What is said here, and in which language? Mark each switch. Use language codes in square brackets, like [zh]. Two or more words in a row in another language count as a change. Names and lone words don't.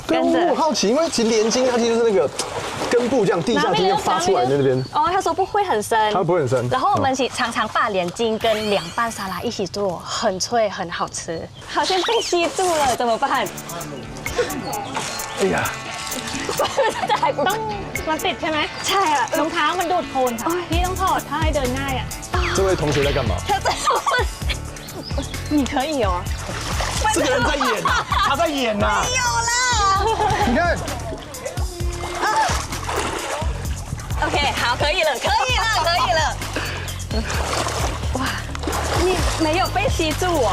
[zh] 对，我好奇，因为其实莲经它其实就是那个根部这样地下经发出来的那边。哦，他说不会很深，它不会很深。然后我们常常把莲经跟凉拌沙拉一起做，很脆，很好吃。好像被吸住了，怎么办？哎呀！ [th] มันติดใช่ไหม ใช่อะ รองเท้ามันดูดโคลนค่ะพี่ต้องถอดถ้าให้เดินง่ายอ่ะ [zh] 这位同学在干嘛？他在问，你可以哦。这个人在演啊，他在演呐。没有啦。你看。 OK， 好，可以了，可以了，可以了。哇，你没有被吸住哦。